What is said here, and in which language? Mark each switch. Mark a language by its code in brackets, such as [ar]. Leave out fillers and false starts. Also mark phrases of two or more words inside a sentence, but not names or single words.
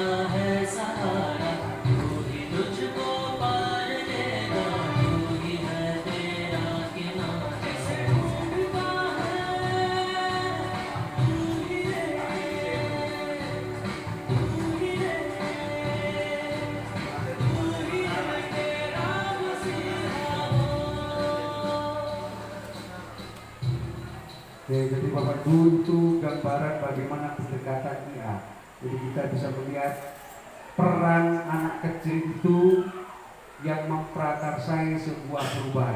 [hi] है सहारा तू ही तुझको पार लेगा तू ही है तेरा किनारा ढूंढता है तू ही तेरा मसीहा [id] Oke, jadi Bapak Ibu itu gambaran bagaimana pendekatan IA. Jadi kita bisa melihat peran anak kecil itu yang memprakarsai sebuah perubahan.